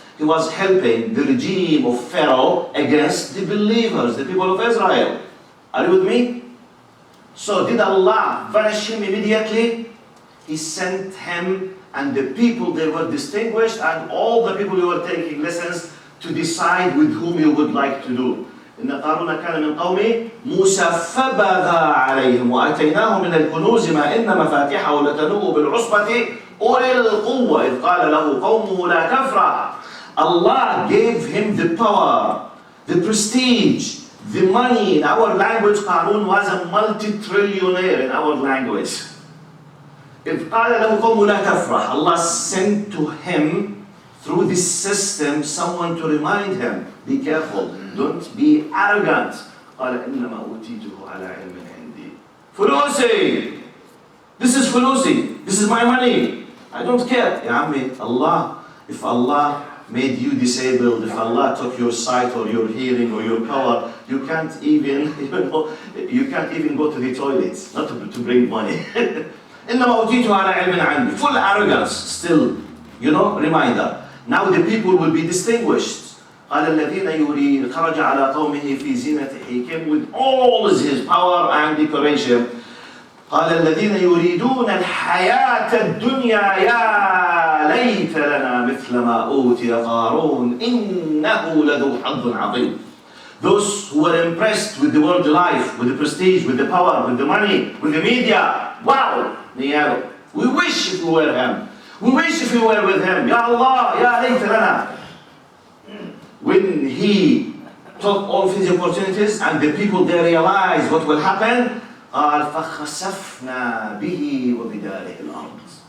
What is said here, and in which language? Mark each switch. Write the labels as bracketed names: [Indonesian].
[English] He was helping the regime of Pharaoh against the believers, the people of Israel. Are you with me? So did Allah vanish him immediately? He sent him and the people, they were distinguished, and all the people who were taking lessons to decide with whom you would like to do. [Arabic] إن قارون كان من قوم موسى فبغى عليهم وآتيناه من الكنوز ما إن مفاتحه لتنوء بالعصبة أولي القوة إذ قال له قومه لا تفرح. [English] Allah gave him the power, the prestige, the money. In our language, Qarun was a multi-trillionaire in our language. [Arabic] إذ قال له قومه لا تفرح. [English] Allah sent to him through this system someone to remind him, be careful, don't be arrogant. [Arabic] قال إنما أوتيته على علم عندي. [English] فلوسي, this is fulusi, this is my money. I don't care. Ya Ammi, Allah, if Allah made you disabled, if Allah took your sight or your hearing or your power, you can't even, you can't even go to the toilet, not to bring money. [Arabic] إنما أوتيته على علم عندي. [English] Full arrogance, still, reminder. Now the people will be distinguished. [Arabic] قال الذين يريد خرج على قومه في زينته. [English] He came with all his power and decoration. [Arabic] قال الذين يريدون الحياة الدنيا يا ليت لنا مثل ما أوتي قارون إنه لذو حظ عظيم. [English] Those who were impressed with the world life, with the prestige, with the power, with the money, with the media. Wow! We wish if we were him. We wish if we were with him. Ya Allah, [Arabic] ya layt lana. [English] When he took all of his opportunities and the people, they realized what will happen, [Arabic] قال فخسفنا به وبداره الأرض.